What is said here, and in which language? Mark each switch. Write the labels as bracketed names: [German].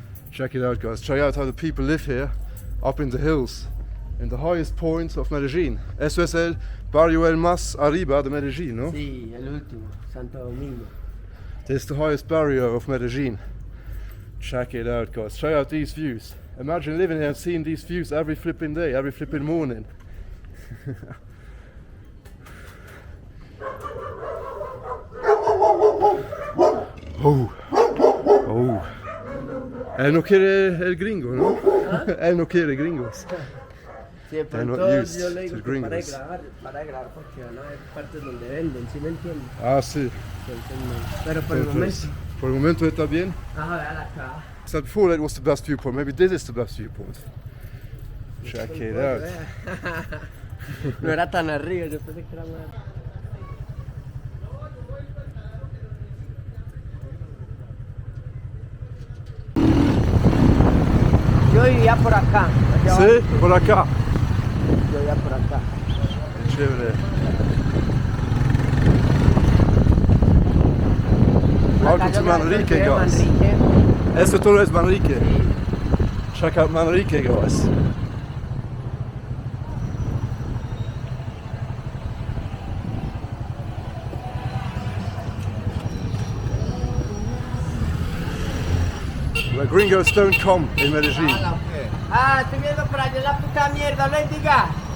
[English] Check it out guys, check out how the people live here, up in the hills, in the highest point of Medellin. [Spanish] Eso es el barrio el más arriba de Medellin, no? Sí, el último, Santo Domingo. [English] This is the highest barrio of Medellin. Check it out guys, check out these views. Imagine living here and seeing these views every flipping day, every flipping morning. Oh, oh. [Spanish] Él no quiere el gringo, ¿no? ¿Ah? Él no quiere gringos. Siempre entonces yo le digo que para de grabar porque van a haber partes donde venden, ¿sí me entiendes? Ah, sí. Entonces, pero por el momento. Por el momento está bien. Ah, vean acá. [English] So before that was the best viewpoint. Maybe this is the best viewpoint. Check it out. [Spanish] No era tan arriba, yo pensé que era más. Yo vivía por acá. Sí, por acá. Yo vivía por acá. Chévere. [English] Welcome to Manrique, guys. [Spanish] Esto todo es Manrique. Sí. [English] Check out Manrique, guys. Where Gringos don't come in Medellin. [Spanish] Ah, estoy viendo por allá la puta mierda, les diga.